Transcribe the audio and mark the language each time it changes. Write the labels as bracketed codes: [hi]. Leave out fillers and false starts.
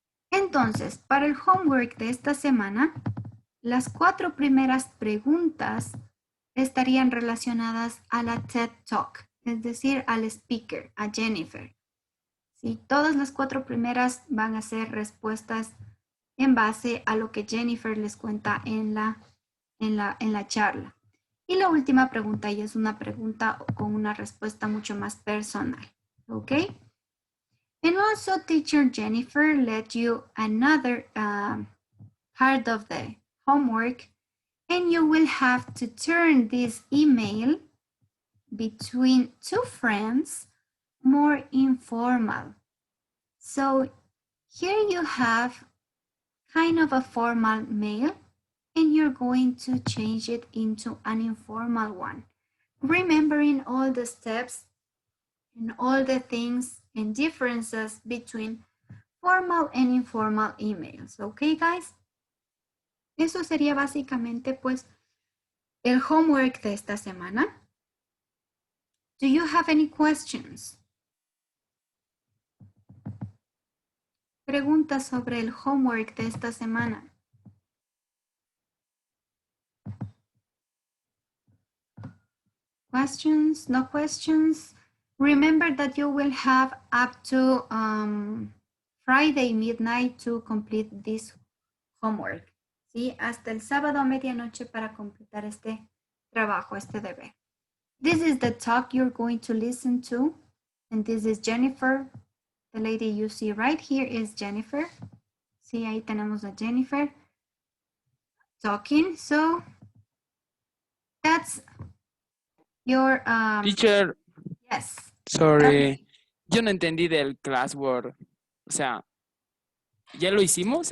[es] Entonces, para el homework de esta semana, las 4 primeras preguntas estarían relacionadas a la TED Talk, es decir, al speaker, a Jennifer. ¿Sí? Todas las 4 primeras van a ser respuestas en base a lo que Jennifer les cuenta en la charla. Y la última pregunta ya es una pregunta con una respuesta mucho más personal. ¿Ok? [en] And also teacher Jennifer let you another part of the homework, and you will have to turn this email between 2 friends more informal. So here you have kind of a formal mail, and you're going to change it into an informal one, remembering all the steps and all the things and differences between formal and informal emails. Okay, guys? [es] Eso sería básicamente pues el homework de esta semana. [en] Do you have any questions? [es] Preguntas sobre el homework de esta semana. [en] Questions? No questions? Remember that you will have up to Friday midnight to complete this homework. [es] ¿sí? Hasta el sábado a medianoche para completar este trabajo, este deber. [en] This is the talk you're going to listen to. And this is Jennifer. The lady you see right here is Jennifer. [es] Sí, ahí tenemos a Jennifer talking. [en] So that's your Teacher, yes. [es] sorry. Yo no entendí del classwork. O sea, ¿ya lo hicimos?